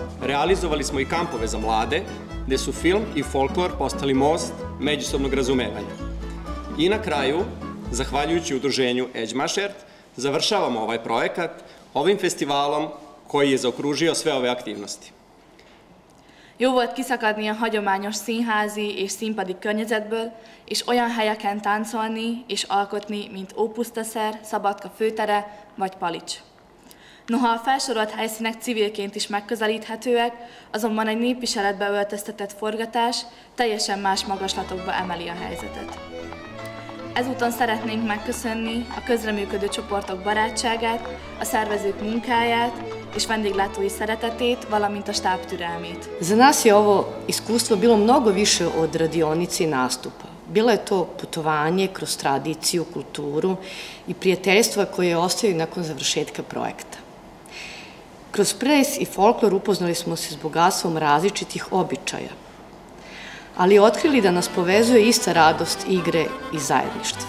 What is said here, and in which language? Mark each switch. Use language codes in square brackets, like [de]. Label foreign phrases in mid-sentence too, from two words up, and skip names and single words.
[sr] Realizovali smo i kampove za mlade, gde su film i folklor postali most međusobnog razumevanja. I na kraju, zahvaljujući udruženju Egymásért, završavamo ovaj projekat ovim fesztiválom, koji je zaokružio sve ove aktivnosti. [hu] Jó volt kiszakadni a hagyományos színházi és színpadi környezetből, és olyan helyeken táncolni és alkotni, mint Ópusztaszer, Szabadka főtere vagy Palics. Noha a felsorolt helyszínek civilként is megközelíthetőek, azonban egy népviseletbe öltöztetett forgatás teljesen más magaslatokba emeli a helyzetet. Ezúton szeretnénk megköszönni a közreműködő csoportok barátságát, a szervezők munkáját és vendéglátói szeretetét, valamint a stáb türelmét. [sr] Za nas je ovo iskustvo bilo mnogo više od radionice i nastupa. Bilo je to putovanje kroz tradiciju, kulturu i prijateljstva koje ostaju nakon završetka projekta. Kroz ples i folklor upoznali smo se s bogatstvom različitih običaja, ali otkrili da nas povezuje ista radost igre i zajedništva.